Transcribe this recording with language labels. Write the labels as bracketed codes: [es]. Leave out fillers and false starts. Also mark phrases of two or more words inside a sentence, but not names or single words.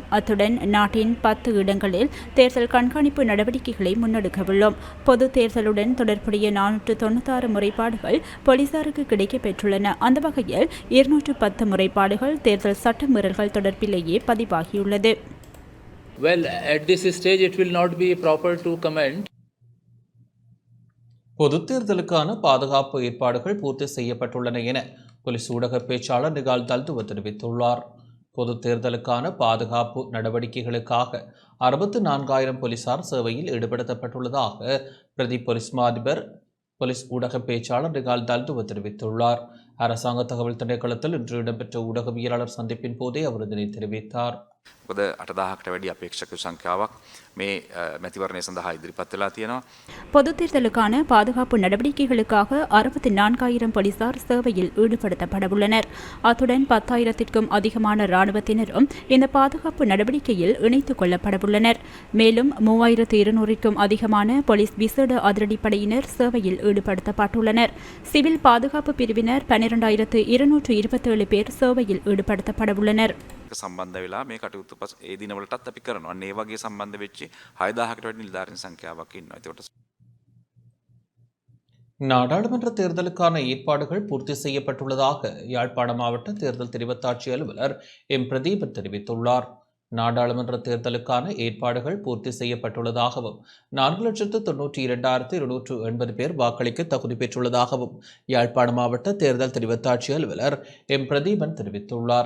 [ta] அத்துடன் நாட்டின் 10 இடங்களில் தேர்தல் கண்காணிப்பு நடவடிக்கைகளை முன்னெடுக்கவுள்ளோம். பொது தேர்தலுடன் தொடர்புடைய 496 முறைப்பாடுகள் போலீசாருக்கு கிடைக்கப்பெற்றுள்ளன. அந்த வகையில் 210 முறைப்பாடுகள் தேர்தல் சட்டமீறல்கள் தொடர்பிலேயே பதிவாகியுள்ளது. [en] Well, at this stage it will not be proper to comment. [ta] பொது தேர்தலுக்கான பாதுகாப்பு ஏற்பாடுகள் பூர்த்தி செய்யப்பட்டுள்ளன என போலீஸ் ஊடக பேச்சாளர் நிகால் தல்துவ தெரிவித்துள்ளார். பொது தேர்தலுக்கான பாதுகாப்பு நடவடிக்கைகளுக்காக 64,000 போலீசார் சேவையில் ஈடுபடுத்தப்பட்டுள்ளதாக பிரதி போலீஸ் மாதிபர் போலீஸ் ஊடக பேச்சாளர் நிகால் தல்துவ தெரிவித்துள்ளார். அரசாங்க தகவல் திணைக்களத்தில் இன்று இடம்பெற்ற ஊடகவியலாளர் சந்திப்பின் போதே அவர் இதனை தெரிவித்தார். [si] මොකද 8,000කට වැඩි අපේක්ෂක සංඛ්‍යාවක් මේ මැතිවරණය සඳහා ඉදිරිපත් වෙලා තියෙනවා. [ta] பொது தேர்தலுக்கான பாதுகாப்பு நடவடிக்கைகளுக்காக 64,000 போலீசார் சேவையில் ஈடுபடுத்தப்படவுள்ளனர். அத்துடன் 10,000க்கும் அதிகமான இராணுவத்தினரும் இந்த பாதுகாப்பு நடவடிக்கையில் இணைத்துக் கொள்ளப்படவுள்ளனர். மேலும் 3,200க்கும் அதிகமான போலீஸ் விசேட அதிரடிப்படையினர் சேவையில் ஈடுபடுத்தப்பட்டுள்ளனர். சிவில் பாதுகாப்பு பிரிவினர் 12,227 பேர் சேவையில் ஈடுபடுத்தப்படவுள்ளனர். [si] සම්බන්ධ වෙලා මේ කටයුතු ඒ දිනවලටත් අපි කරනවා. අන්න ඒ වගේ සම්බන්ධ වෙච්ච 6,000කට වැඩි නිලධාරීන් සංඛ්‍යාවක් ඉන්නවා. ඒකට [ta] நாடாளுமன்ற தேர்தலுக்கான ஏற்பாடுகள் பூர்த்தி செய்யப்பட்டுள்ளதாக யாழ்ப்பாண மாவட்ட தேர்தல் தெரிவத்தாட்சி அலுவலர் எம் பிரதீபன் தெரிவித்துள்ளார். நாடாளுமன்ற தேர்தலுக்கான ஏற்பாடுகள் பூர்த்தி செய்யப்பட்டுள்ளதாகவும் 4,92,280 பேர் வாக்களிக்க தகுதி பெற்றுள்ளதாகவும் யாழ்ப்பாண மாவட்ட தேர்தல் தெரிவத்தாட்சி அலுவலர் எம் பிரதீபன் தெரிவித்துள்ளார்.